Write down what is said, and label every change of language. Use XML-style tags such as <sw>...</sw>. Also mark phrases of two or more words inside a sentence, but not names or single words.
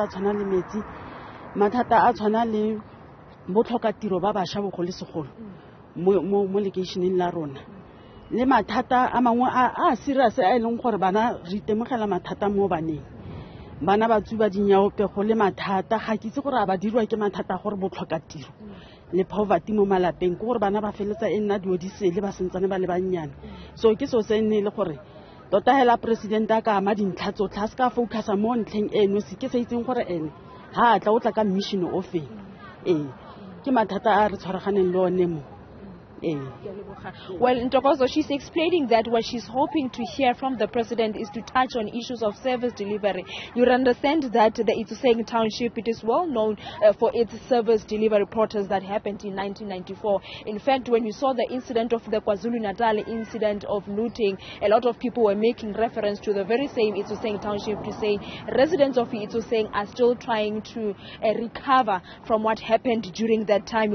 <tn>a tshwana le metsi, mathata a tshwana le botlhoka tiro ba bašwa bogole segolo mo lekeišeneng la rona, le mathata a mangwe a serious a e leng gore bana re itemogela mathata mo baneng, bana ba tsuba dinyaopego le mathata ga ke itse gore a ba dirwa ke mathata a gore botlhoka tiro le poverty mo malapeng ke gore bana ba feletsa e nna diodisele ba sentsane ba le bannyane. So ke so se nne le gore tota hela president a ka ama dintlha tsotlhe a se ka focusa mo ntlheng eno se ke se itseng gore ene ha tla o tla ka mission o fe ke mathata a re tshwaraganeng le one mo.</tn> <en>Well, Ntokozo, she's explaining that what she's hoping to hear from the president is to touch on issues of service delivery. You understand that the Itsoseng township, it is well known for its service delivery protest that happened in 1994. In fact, when we saw the incident of the KwaZulu-Natal incident of looting, a lot of people were making reference to the very same Itsoseng township to say residents of Itsoseng are still trying to recover from what happened during that time.</en>